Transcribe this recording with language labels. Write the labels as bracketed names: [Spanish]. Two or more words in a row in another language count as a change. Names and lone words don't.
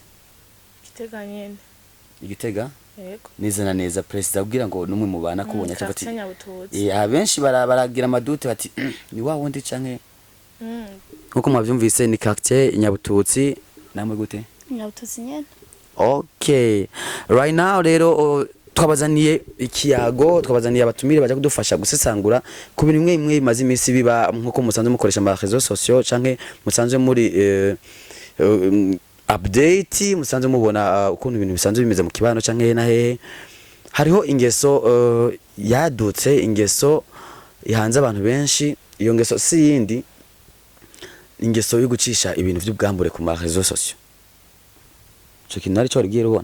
[Rundi] Igitega nyene igitega yego neza neza president abwira ngo numwe mubana kubonye cyafati abenshi baragira baragira amadute bati ni wa wundi canke nkuko mwavyumvise ni quartier Nyabututsi namwe gute Nyabututsi nyene [English] okay right now [Rundi] rero twabazaniye ikiyago twabazaniye abatumire baje kudufasha gusesangura ku bintu imwe bimaze imisi biba nkuko musanze mukoresha ama [French] réseaux sociaux [Rundi] canke musanze muri update musanze mubona ukuntu ibintu bisanzwe bimeze mu kibano canke na hehe hariho ingeso yadutse ingeso ihanze abantu benshi iyo ngeso si yindi ingeso yo gucisha ibintu by'ubwambure ku ma [French] réseaux sociaux [Rundi] cyo kintu ari cyo rigiye rubona